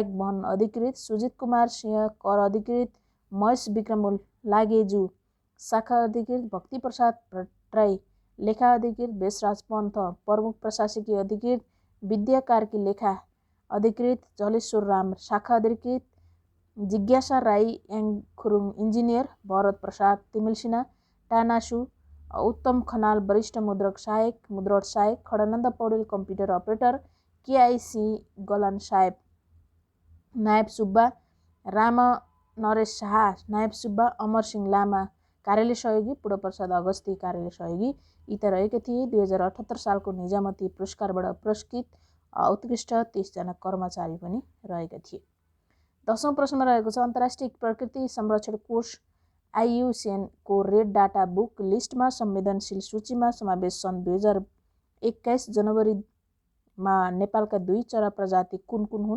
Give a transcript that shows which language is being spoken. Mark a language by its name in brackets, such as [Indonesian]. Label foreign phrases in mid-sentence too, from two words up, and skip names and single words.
[Nepali] वन अधिकृत, सुजित कुमार सिंह कर अधिकृत, महेश विक्रम लागेजु शाखा अधिकृत, भक्ति प्रसाद भट्टराई लेखा अधिकृत, भेषराज पन्थ प्रमुख प्रशासकीय अधिकृत, विद्या कार्की लेखा अधिकृत, जलेश्वर राम शाखा अधिकृत, जिज्ञासा राई याङखुरुङ इन्जिनियर, भरत प्रसाद तिमिल टानासु, उत्तम खनाल वरिष्ठ मुद्रण सहायक, खडानन्द पौडेल [English] computer operator, [Nepali] केआइसी गलान साहेब नायब सुब्बा, राम नरेश शाह नायब सुब्बा, अमर सिंह लामा कार्यालय सहयोगी, पूर्णप्रसाद अगस्ती कार्यालय सहयोगी यी त रहेका थिए 2078 सालको निजामती पुरस्कारबाट पुरस्कृत उत्कृष्ट 30 जना कर्मचारी पनि रहेका थिए। 10औं प्रश्नमा रहेको छ अन्तर्राष्ट्रिय प्रकृति संरक्षण कोष IUCN को [English] Red Data Book List [Nepali] संवेदनशील सूचीमा समावेश सन् 2021 जनवरीमा नेपालका 2 चरा प्रजाति कुन हुन्?